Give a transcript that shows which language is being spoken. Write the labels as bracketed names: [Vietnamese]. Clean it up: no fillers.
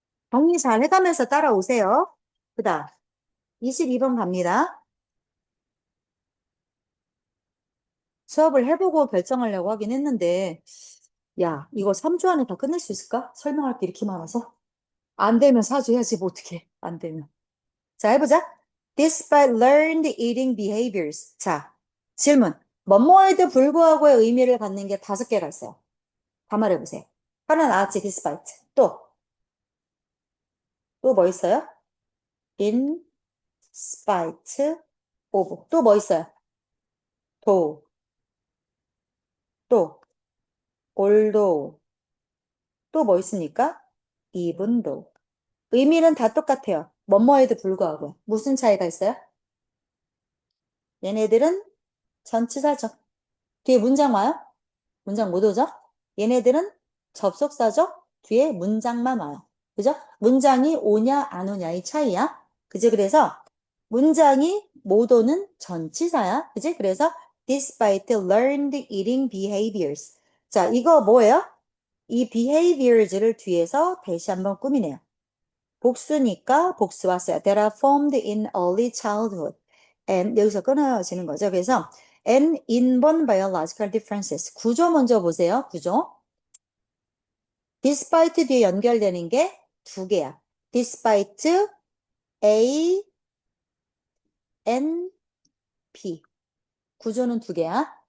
[Korean] 정리 잘 해가면서 따라오세요. 그 다음 22번 갑니다. 수업을 해보고 결정하려고 하긴 했는데 야, 이거 3주 안에 다 끝낼 수 있을까? 설명할 게 이렇게 많아서. 안 되면 사줘야지, 뭐 어떡해. 안 되면. 자, 해보자. [English] Despite learned eating behaviors. [Korean] 자, 질문. 뭐뭐에도 불구하고의 의미를 갖는 게 5개가 있어요. 다 말해보세요. 하나 나왔지, despite. 또 뭐 있어요? [English] in spite of. [Korean] 또 뭐 있어요? though. 또 although. 또 뭐 있습니까? [English] even though. [Korean] 의미는 다 똑같아요. 뭐뭐에도 불구하고. 무슨 차이가 있어요? 얘네들은 전치사죠. 뒤에 문장 와요? 문장 못 오죠? 얘네들은 접속사죠? 뒤에 문장만 와요. 그죠? 문장이 오냐 안 오냐의 차이야. 그지? 그래서 문장이 못 오는 전치사야. 그지? 그래서 [English] despite learned eating behaviors. [Korean] 자, 이거 뭐예요? 이 behaviors를 뒤에서 다시 한번 꾸미네요. 복수니까 복수 왔어요. [English] That are formed in early childhood. [Korean] And 여기서 끊어지는 거죠. 그래서 [English] and inborn biological differences. [Korean] 구조 먼저 보세요. 구조. despite 뒤에 연결되는 게 2개야. despite A, N, B. 구조는 2개야.